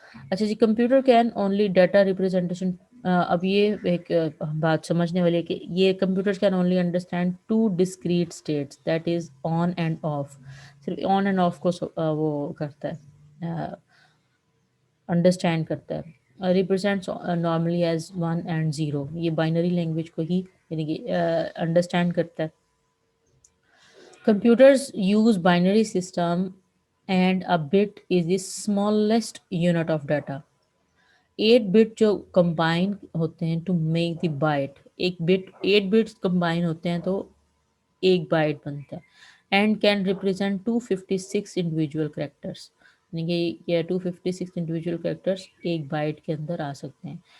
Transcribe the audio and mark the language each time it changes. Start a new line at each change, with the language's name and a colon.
Urdu: اچھا جی،
English: Computer can only data representation.
Urdu: اب یہ ایک بات سمجھنے والی ہے کہ یہ
English: Computer can only understand 2 discrete states, that is on and off.
Urdu: صرف آن اینڈ آف کو وہ کرتا ہے، انڈرسٹینڈ کرتا ہے.
English: represents normally as 1 and 0،
Urdu: یہ بائنری لینگویج کو ہی یعنی کہ انڈرسٹینڈ کرتا ہے.
English: Computers use binary system and a bit is the smallest unit of data.
Urdu: 8 bit جو کمبائن ہوتے ہیں
English: to make the byte,
Urdu: ایک بٹ 8 بٹس کمبائن ہوتے ہیں تو ایک بائٹ بنتا ہے.
English: and can represent 256 individual characters,
Urdu: یعنی کہ یہ 256 انڈیویجول کریکٹرس ایک بائٹ کے اندر آ سکتے ہیں.